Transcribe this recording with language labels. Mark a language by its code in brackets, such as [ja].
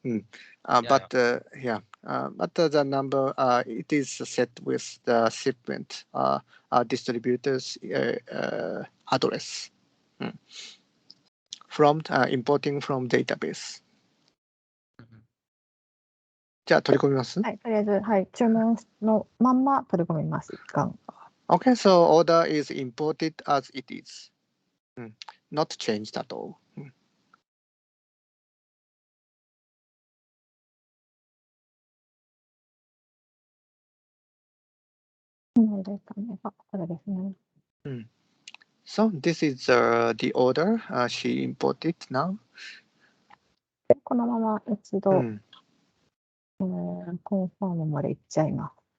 [en] But the number it is set with the shipment distributor's address from importing from database. [ja] じゃあ取り込みます？はい、とりあえず、はい、注文のまんま取り込みます。 [en] Okay, so order is imported as it is. Not changed at all. [ja] これですね。 [en] So this is the order she imported now. [ja] このまま一度、コンファームまで行っちゃいます。